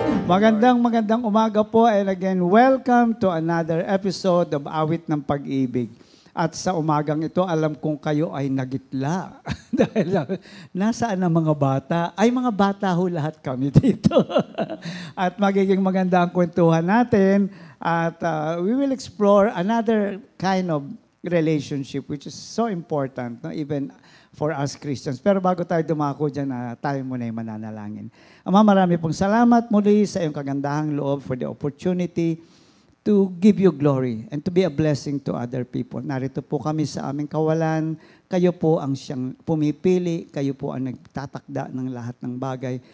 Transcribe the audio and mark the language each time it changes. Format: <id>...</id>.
<tl>Magandang umaga po,</tl> <en>and again, welcome to another episode of Awit ng Pag-ibig.</en> <tl>At sa umagang ito, alam kong kayo ay nagitla. Dahil nasaan ang mga bata? Ay, mga bata ho lahat kami dito. At magiging maganda ang kwentuhan natin.</tl> <en>At we will explore another kind of relationship which is so important, no? Even for us Christians.</en> <tl>Pero bago tayo dumako dyan, tayo muna ay mananalangin. Ama, marami pong salamat muli sa iyong kagandahang loob</tl> <en>for the opportunity to give you glory and to be a blessing to other people.</en> <tl>Narito po kami sa aming kawalan. Kayo po ang siyang pumipili. Kayo po ang nagtatakda ng lahat ng bagay.</tl>